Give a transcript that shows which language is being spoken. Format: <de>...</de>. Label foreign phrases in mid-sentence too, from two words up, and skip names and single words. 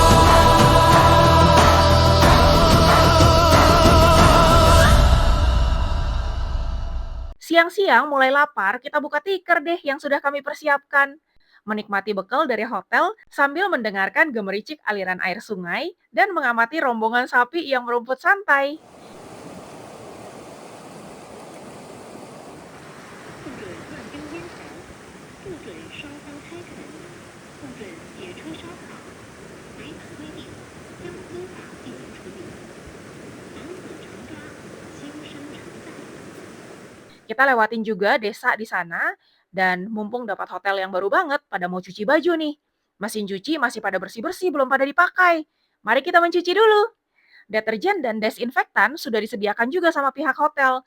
<id>Siang-siang mulai lapar, kita buka tikar deh yang sudah kami persiapkan. Menikmati bekal dari hotel sambil mendengarkan gemericik aliran air sungai dan mengamati rombongan sapi yang merumput santai.</id> <zh>不准乱丢烟尘，不准烧香开垦，不准野炊烧烤，违反规定将依法进行处理。防死成抓，轻伤成灾。</zh> <id>Kita lewatin juga desa di sana, dan mumpung dapat hotel yang baru banget, pada mau cuci baju nih. Mesin cuci masih pada bersih-bersih, belum pada dipakai. Mari kita mencuci dulu. Deterjen dan desinfektan sudah disediakan juga sama pihak hotel.</id>